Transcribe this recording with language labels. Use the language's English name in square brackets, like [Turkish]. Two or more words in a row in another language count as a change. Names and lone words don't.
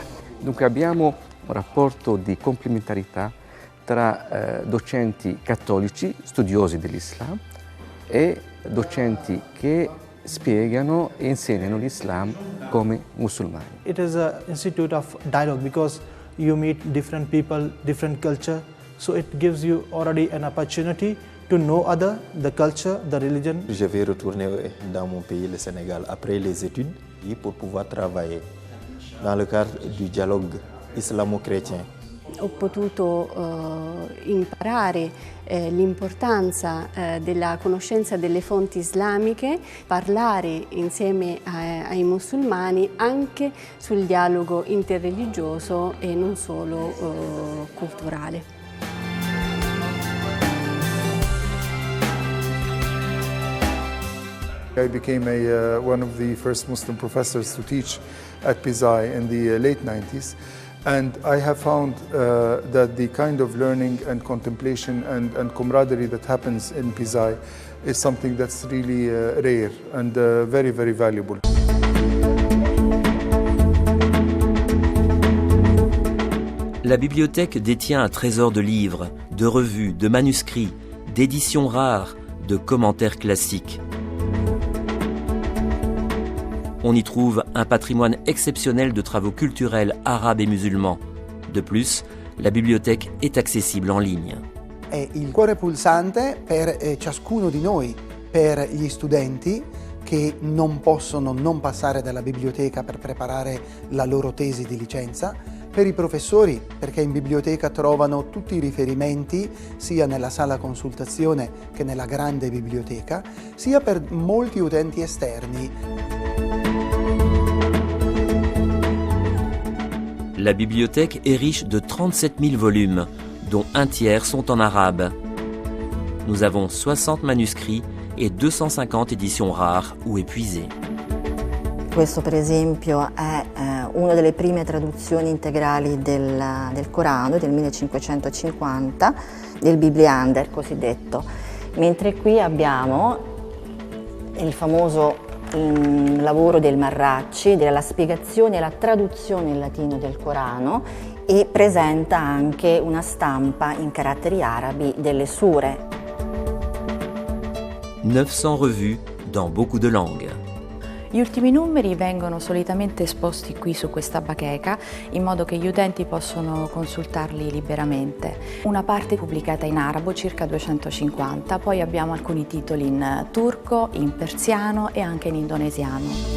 [Italian] Dunque abbiamo un rapporto di complementarità tra docenti cattolici, studiosi dell'Islam, e docenti che spiegano e insegnano l'Islam come musulmani. [English] It is an institute of dialogue because you meet different people, different culture, so it gives you already an opportunity to know the culture, the religion. [French] Je vais retourner dans mon pays, le Sénégal, après les études pour pouvoir travailler dans le cadre du dialogue islamo-chrétien. [Italian] Ho potuto imparare l'importanza della conoscenza delle fonti islamiche, parlare insieme ai musulmani anche sul dialogo interreligioso e non solo culturale. [English] I became one of the first Muslim professors to teach at PISAI in the late 90s. And I have found that the kind of learning and contemplation and camaraderie that happens in PISAI is something that's really rare and very, very valuable. [French] La bibliothèque détient un trésor de livres, de revues, de manuscrits, d'éditions rares, de commentaires classiques. On y trouve un patrimoine exceptionnel de travaux culturels arabes et musulmans. De plus, la bibliothèque est accessible en ligne. [Italian] È il cuore pulsante per ciascuno di noi, per gli studenti che non possono non passare dalla biblioteca per preparare la loro tesi di licenza, per i professori perché in biblioteca trovano tutti i riferimenti sia nella sala consultazione che nella grande biblioteca, sia per molti utenti esterni. [French] La bibliothèque est riche de 37 000 volumes, dont un tiers sont en arabe. Nous avons 60 manuscrits et 250 éditions rares ou épuisées. [Italian] Questo per esempio è una delle prime traduzioni integrali del Corano del 1550, del Bibliander cosiddetto, mentre qui abbiamo il famoso lavoro del Marracci, della spiegazione e la traduzione in latino del Corano, e presenta anche una stampa in caratteri arabi delle sure. [French] 900 revues dans beaucoup de langues. [Italian] Gli ultimi numeri vengono solitamente esposti qui su questa bacheca in modo che gli utenti possono consultarli liberamente. Una parte pubblicata in arabo, circa 250, poi abbiamo alcuni titoli in turco, in persiano e anche in indonesiano.